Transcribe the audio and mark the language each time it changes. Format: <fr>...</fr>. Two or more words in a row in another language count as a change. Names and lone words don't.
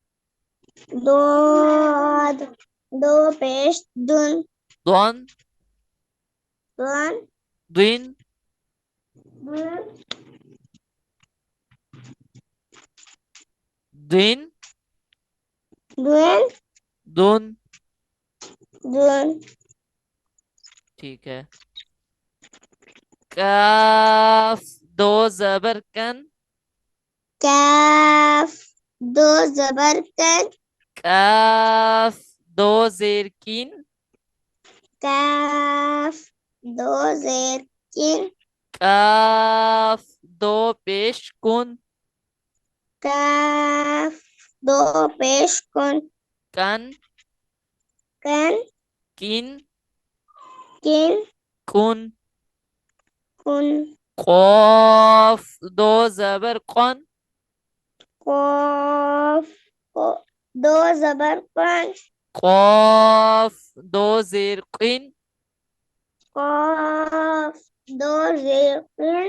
<ur>ضاد دو پیش ضُن.</ur> <ar>ضُن ضُن ضِن ضُن ضِن ضُن ضُن. ضُن.</ar> <ur>ٹھیک ہے۔ کاف دو زبر کَن. کیف دو زبر کَن. کاف دو زیر کِن. کیف دو زیر کِن. کاف دو پیش کُن. کیف دو پیش کُن.</ur> <ar>كَن كَن كِن كِن كُن. كُن.</ar> <ur>قاف دو زبر قَن. قاف دو زبر قَن. قاف دو زیر قِن. قاف دو زیر قَن.</ur>